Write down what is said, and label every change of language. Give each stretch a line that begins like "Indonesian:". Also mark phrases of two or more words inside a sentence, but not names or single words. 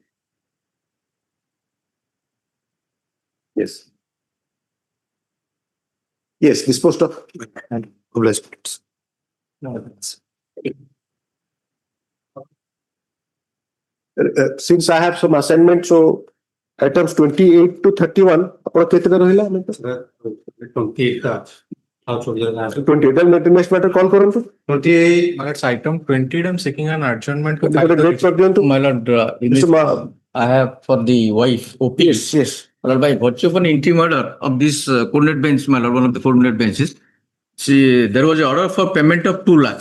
English: Yes. Yes, disposed of and obliged. No, since I have some assignment, so items 28 to 31,
Odia: ଆପଣ କେତେଟା ରହିଲା?
English: 28 next matter call କରନ୍ତୁ. 28 item 20 I'm seeking an adjournment to my lord. I have for the wife OP. Yes. Well, by virtue of an interim order of this coordinate bench, my lord, one of the 4 minute benches, there was an order for payment of 2 lakhs.